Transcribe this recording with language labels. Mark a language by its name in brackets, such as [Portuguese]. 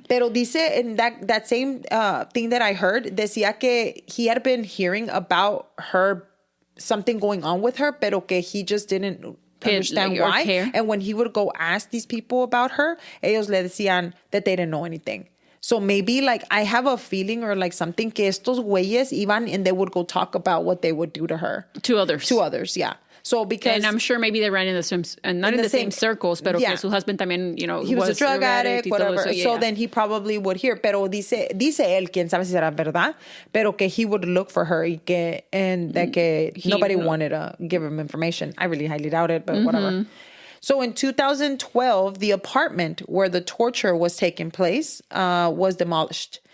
[Spanish] Pero dice [English] in that same thing that I heard, [Spanish] decía que [English] he had been hearing about her, something going on with her, [Spanish] pero que [English] he just didn't understand why. And when he would go ask these people about her, [Spanish] ellos le decían [English] that they didn't know anything. So maybe like I have a feeling or like something [Spanish] que estos güeyes iban [English] and they would go talk about what they would do to her. To others, yeah. So because... And I'm sure maybe they ran in the same... Not in the same circles, [Spanish] pero que su [English] husband [Spanish] también, [English] he was a drug addict, whatever. So then he probably would hear. [Spanish] Pero dice él, quién sabe si será verdad, pero que [English] he would look for her and that [Spanish] que [English] nobody wanted to give him information. I really highly doubt it, but whatever. So in 2012, the apartment where the torture was taking place was demolished.